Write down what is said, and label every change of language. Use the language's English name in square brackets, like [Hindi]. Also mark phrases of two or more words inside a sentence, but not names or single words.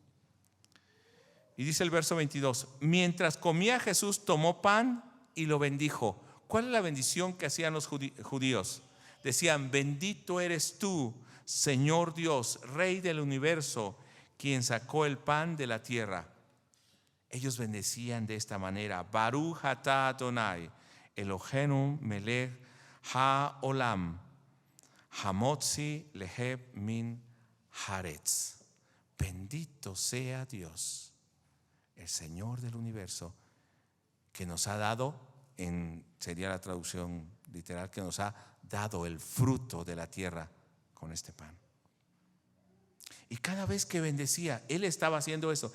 [Spanish] Y dice el verso 22, mientras comía Jesús tomó pan y lo bendijo. ¿Cuál es la bendición que hacían los judíos? Decían: bendito eres tú, Señor Dios, Rey del universo, quien sacó el pan de la tierra. Ellos bendecían de esta manera: [Hebrew] ברוך אתה אדני אלהינו מלך העולם המוציא לחם מן הארץ. [Spanish] Bendito sea Dios, el Señor del universo, que nos ha dado, sería la traducción literal, que nos ha dado el fruto de la tierra con este pan. Y cada vez que bendecía, él estaba haciendo eso.